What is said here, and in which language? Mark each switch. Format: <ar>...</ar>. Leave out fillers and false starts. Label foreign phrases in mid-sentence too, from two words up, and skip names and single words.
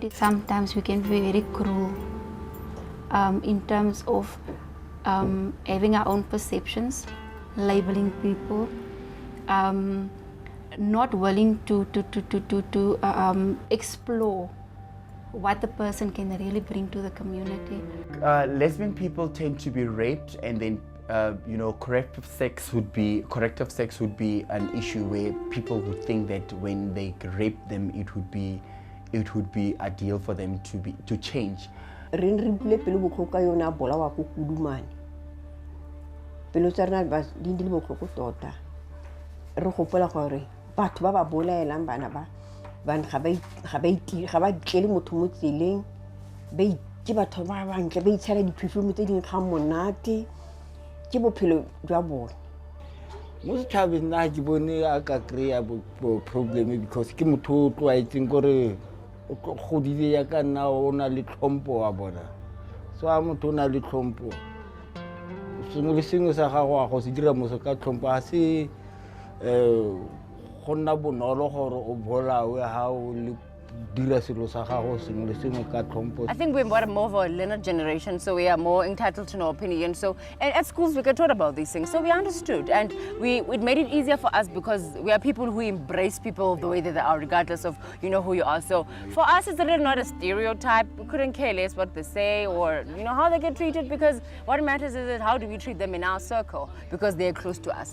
<en>As a society, sometimes we can be very cruel in terms of having our own perceptions, labeling people, not willing to explore what the person can really bring to the community. Lesbian people tend to be raped, and then corrective sex would be an issue where people would think that when they rape them, it would be a deal for them to change.</en> <tn>Re bule pelo botlhoko ka yona bolawa ko kudumane. Pelo tsa rena di le botlhoko tota. Re gopola gore batho ba ba bolaelang bana ba ga ba tlele motho mo tseleng, ba ke batho ba bantle, ba itshela di-perfume tse ding ga monate, ke bophelo jwa bona. Mo setšhabeng nna ke bone a ka kry-a probleme because ke motho o tlwaetseng kore o godile yaka nna o na le tlhompho wa bona. So a motho o na le tlhompho, sengwe le sengwe sa gago a go se dira moso ka tlhompho, a se go nna bonolo gore o bolawe ha o le dira selo sa gago sengwe le sengwe ka tlhompho.</tn> <en>I think we're more of a learned generation, so we are more entitled to know opinion. So and at schools we get taught about these things, so we understood, and it made it easier for us because we are people who embrace people the way that they are, regardless of who you are. So for us, it's really not a stereotype. We couldn't care less what they say or how they get treated, because what matters is how do we treat them in our circle, because they're close to us.</en>